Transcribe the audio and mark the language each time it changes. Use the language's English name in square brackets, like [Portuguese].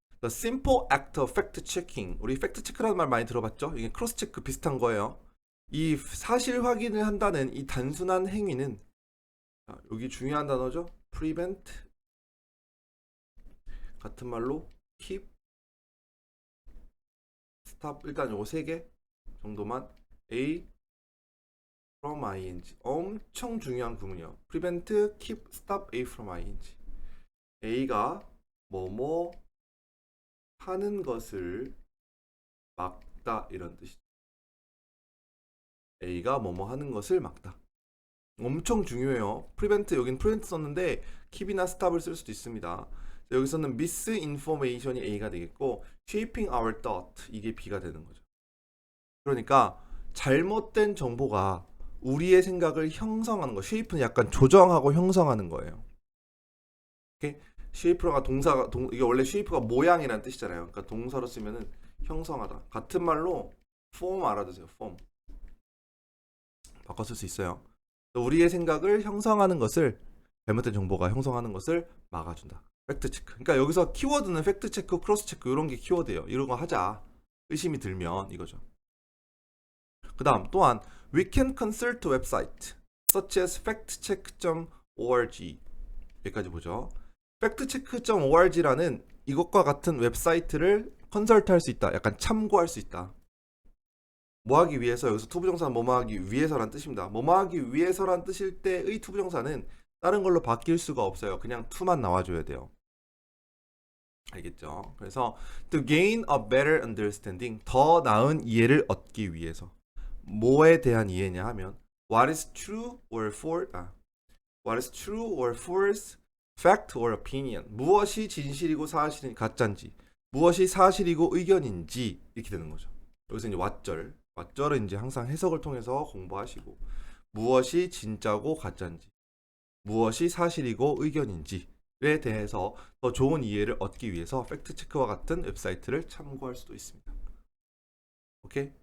[English] The simple act of fact checking. [Korean] 우리 팩트 체크라는 말 많이 들어봤죠? 이게 크로스 체크 비슷한 거예요. 이 사실 확인을 한다는 이 단순한 행위는, 자, 여기 중요한 단어죠? prevent, 같은 말로 keep, stop. 일단 요거 세 개 정도만. A from ing. 엄청 중요한 구문이요. prevent, keep, stop A from ing. A가 뭐뭐 하는 것을 막다 이런 뜻이죠. A가 뭐뭐 하는 것을 막다. 엄청 중요해요. prevent, 여긴 prevent 썼는데 keep이나 stop을 쓸 수도 있습니다. 여기서는 misinformation이 A가 되겠고 [English] shaping our thought, [Korean] 이게 B가 되는 거죠. 그러니까 잘못된 정보가 우리의 생각을 형성하는 거. shape는 약간 조정하고 형성하는 거예요. 오케이? shape가 동사가 이게 원래 shape가 모양이라는 뜻이잖아요. 그러니까 동사로 쓰면은 형성하다. 같은 말로 form 알아두세요. form. 바꿔 쓸 수 있어요. 우리의 생각을 형성하는 것을, 잘못된 정보가 형성하는 것을 막아준다. 팩트 체크. 그러니까 여기서 키워드는 팩트 체크, 크로스 체크 이런 게 키워드예요. 이런 거 하자. 의심이 들면 이거죠. 그다음 또한 [English] we can consult a website such as factcheck.org. [Korean] 여기까지 보죠. factcheck.org라는 이것과 같은 웹사이트를 컨설트할 수 있다. 약간 참고할 수 있다. 뭐 하기 위해서, 여기서 투부정사는 뭐뭐 하기 위해서란 뜻입니다. 뭐뭐 하기 위해서란 뜻일 때의 투부정사는 다른 걸로 바뀔 수가 없어요. 그냥 to만 나와줘야 돼요. 알겠죠? 그래서 [English] to gain a better understanding, [Korean] 더 나은 이해를 얻기 위해서. 뭐에 대한 이해냐 하면 [English] what is true or false, fact or opinion. [Korean] 무엇이 진실이고 사실인 가짜인지, 무엇이 사실이고 의견인지, 이렇게 되는 거죠. 여기서 이제 왓절은 이제 항상 해석을 통해서 공부하시고, 무엇이 진짜고 가짜인지, 무엇이 사실이고 의견인지에 대해서 더 좋은 이해를 얻기 위해서 팩트체크와 같은 웹사이트를 참고할 수도 있습니다. 오케이?